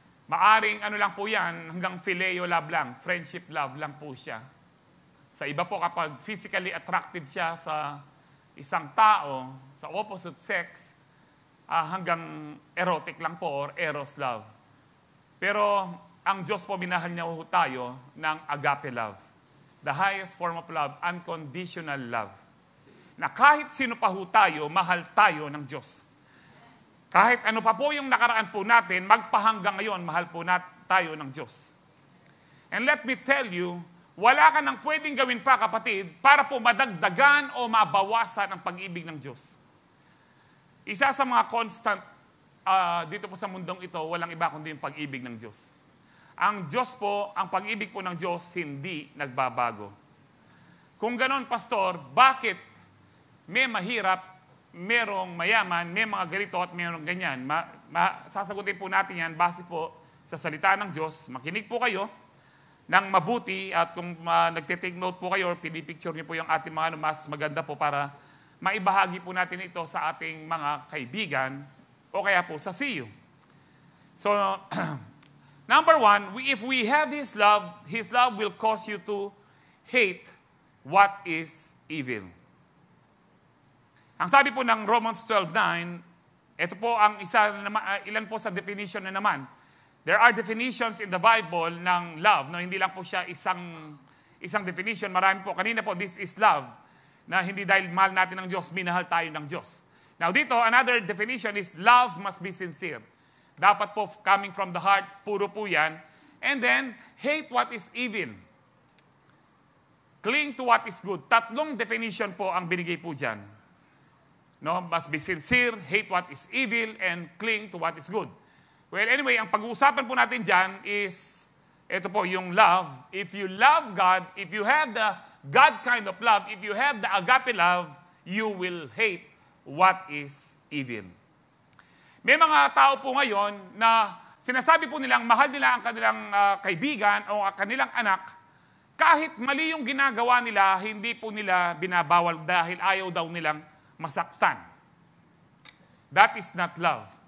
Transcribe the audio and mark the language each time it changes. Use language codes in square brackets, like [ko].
[tl] Maaring ano lang po yan, hanggang phileo love lang, friendship love lang po siya. Sa iba po kapag [en] physically attractive [tl] siya sa isang tao, sa opposite sex, hanggang erotic lang po or eros love. Pero ang Diyos po, minahal niya po tayo ng agape love. [en] The highest form of love, unconditional love. [tl] Na kahit sino pa ho tayo, mahal tayo ng Diyos. Kahit ano pa po yung nakaraan po natin, magpahanggang ngayon, mahal po tayo ng Diyos. [en] And let me tell you, [tl] wala ka nang pwedeng gawin pa, kapatid, para po madagdagan o mabawasan ang pag-ibig ng Diyos. Isa sa mga constant dito po sa mundong ito, walang iba kundi yung pag-ibig ng Diyos. Ang Diyos po, ang pag-ibig po ng Diyos, hindi nagbabago. Kung ganon, Pastor, bakit may mahirap, merong mayaman, may mga ganito at merong ganyan? Sasagutin po natin yan base po sa salita ng Diyos. Makinig po kayo ng mabuti at kung nagtitake note po kayo or pinipicture niyo po yung ating mga mas maganda po para maibahagi po natin ito sa ating mga kaibigan o kaya po sa CU. [en] So, number one, if we have His love will cause you to hate what is evil. [tl] Ang sabi po ng Romans 12:9, ito po ang ilan po sa definition na naman. [en] There are definitions in the Bible ng love, no? [tl] Hindi lang po siya isang definition, marami po. Kanina po, [en] this is love, [tl] na hindi dahil mahal natin ng Diyos, minahal tayo ng Diyos. [en] Now dito, another definition is love must be sincere. [tl] Dapat po [en] coming from the heart, [tl] puro po yan. [en] And then, hate what is evil. Cling to what is good. [tl] Tatlong definition po ang binigay po dyan. [en] No, must be sincere, hate what is evil, and cling to what is good. Well, anyway, [tl] ang pag-uusapan po natin dyan is, ito po, yung love. [en] If you love God, if you have the God kind of love, if you have the agape love, you will hate what is evil. [tl] May mga tao po ngayon na sinasabi po nilang mahal nila ang kanilang kaibigan o ang kanilang anak, kahit mali yung ginagawa nila, hindi po nila binabawal dahil ayaw daw nilang masaktan. [en] That is not love.